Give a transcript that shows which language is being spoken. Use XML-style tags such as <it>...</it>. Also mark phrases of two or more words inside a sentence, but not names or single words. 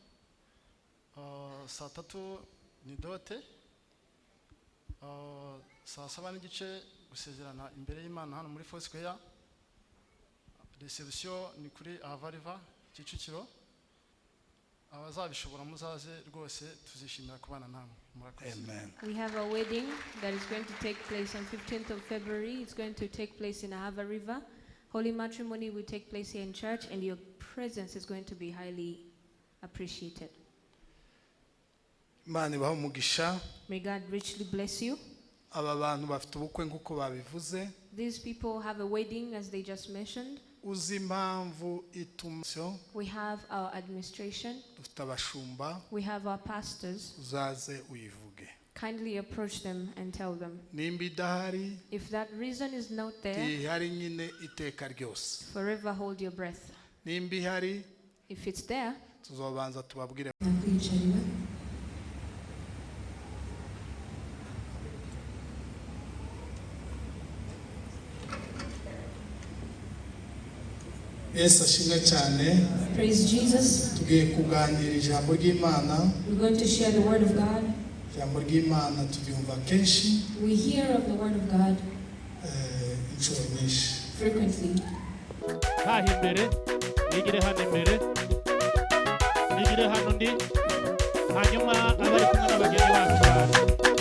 <rw>Saa 3 ni dote. Saa 7 n'igice gusezerana imbere y'Imana hano muri Foursquare. Reception ni kuri Ahava River Kicukiro. Abazabishobora muzaze rwose tuzishimira kubana namwe. Murakoze. Amen.</rw> <en>We have a wedding that is going to take place on 15th of February. It's going to take place in Ahava River. Holy matrimony will take place here in church, and your presence is going to be highly appreciated.</en> <rw>Imana ibahe umugisha.</rw> <en>May God richly bless you.</en> <rw>Aba bantu bafite ubukwe nk'uko babivuze.</rw> <en>These people have a wedding, as they just mentioned.</en> <rw>Uzi impamvu itumyo</rw> <en>We have our administration.</en> <rw>dufite abashumba</rw> <en>We have our pastors.</en> <rw>uzaze uyivuge</rw> <en>Kindly approach them and tell them.</en> <rw>nimba idahari</rw> <en>If that reason is not there,</en> <rw>ihari nyine iteka ryose</rw> <en>forever hold your breath.</en> <rw>nimba ihari</rw> <en>If it's there,</en> <rw>tuzobanza tubabwire Yesu ashimwe cyane.</rw> <en>praise Jesus.</en> <rw>Tugiye kuganira ijambo ry'Imana.</rw> <en>We're going to share the word of God.</en> <rw>Ijambo ry'Imana tubyumva kenshi</rw> <en>We hear of the word of God</en> <rw>inshuro nyinshi.</rw> <en>frequently.</en> <rw>Hahi imbere nigire hano imbere nigire hano ndi hanyuma abari kumwe n'abageni bacu</rw>